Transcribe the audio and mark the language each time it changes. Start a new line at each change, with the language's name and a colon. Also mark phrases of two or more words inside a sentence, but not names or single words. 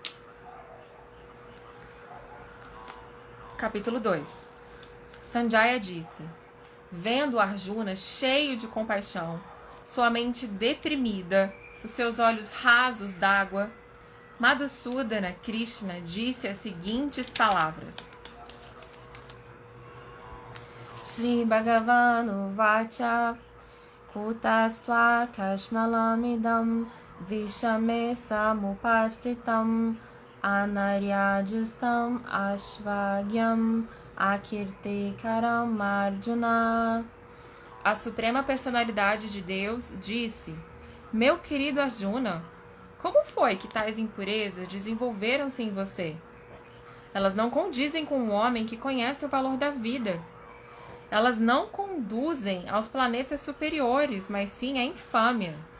Portuguese: Capítulo 2. Sanjaya disse: vendo Arjuna cheio de compaixão, sua mente deprimida, os seus olhos rasos d'água, Madhusudana Krishna disse as seguintes palavras:
Sanskrit: श्री भगवानुवाच कुतस्त्वा कश्मलमिदं विषमे समुपस्थितम् अनार्यजुष्टम् अस्वर्ग्यम् अकीर्तिकरम् अर्जुन.
Portuguese: A Suprema Personalidade de Deus disse: Meu querido Arjuna, como foi que tais impurezas desenvolveram-se em você? Elas não condizem com um homem que conhece o valor da vida. Elas não conduzem aos planetas superiores, mas sim à infâmia.